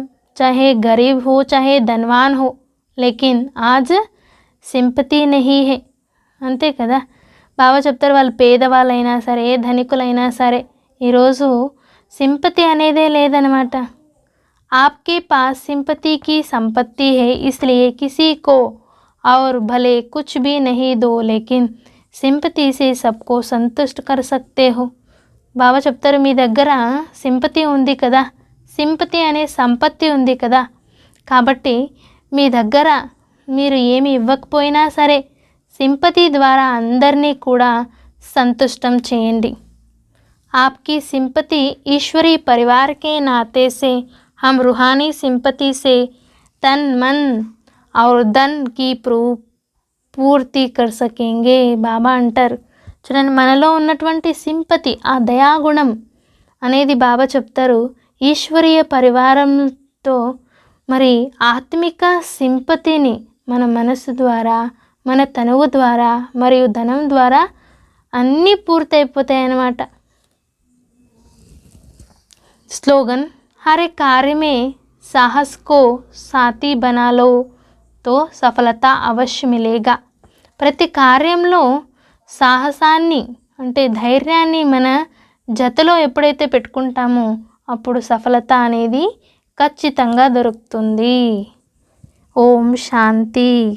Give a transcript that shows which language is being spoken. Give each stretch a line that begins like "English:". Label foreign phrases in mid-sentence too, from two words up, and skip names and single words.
Hindi: चाहे गरीब हो चाहे धनवान हो, लेकिन आज सिंपति नहीं है.
Telugu: అంతే కదా, బాబా చెప్తారు, వాళ్ళు పేదవాళ్ళైనా సరే ధనికులైనా సరే ఈరోజు సింపతి అనేదే లేదనమాట.
Hindi: आपके पास सिंपति की संपत्ति है, इसलिए किसी को और भले कुछ भी नहीं दो, लेकिन सिंपति से सबको संतुष्ट कर सकते हो.
Telugu: బాబా చెప్తారు, మీ దగ్గర సింపతి ఉంది కదా, సింపతి అనే సంపత్తి ఉంది కదా, కాబట్టి మీ దగ్గర మీరు ఏమి ఇవ్వకపోయినా సరే సింపతి ద్వారా అందరినీ కూడా संतुष्टम చేయండి।
Hindi: आपकी सिंपति ईश्वरीय परिवार के नाते से हम रूहानी सिंपति से तन मन और धन की పూర్తి कर सकेंगे।
Telugu: బాబా అంటారు చూడండి, మనలో ఉన్నటువంటి సింపతి, ఆ దయాగుణం అనేది బాబా చెప్తారు ఈశ్వరీయ పరివారంతో మరి ఆత్మిక సింపతిని మన మనసు ద్వారా, మన తనువు ద్వారా మరియు ధనం ద్వారా అన్నీ పూర్తయిపోతాయి అన్నమాట।
Hindi: स्लोगन, हर एक कार्य में साहस को साथी बना लो तो सफलता अवश्य मिलेगा।
Telugu: ప్రతి కార్యంలో సాహసాన్ని అంటే ధైర్యాన్ని మన జతలో ఎప్పుడైతే పెట్టుకుంటామో అప్పుడు సఫలత అనేది ఖచ్చితంగా దొరుకుతుంది। ఓం శాంతి।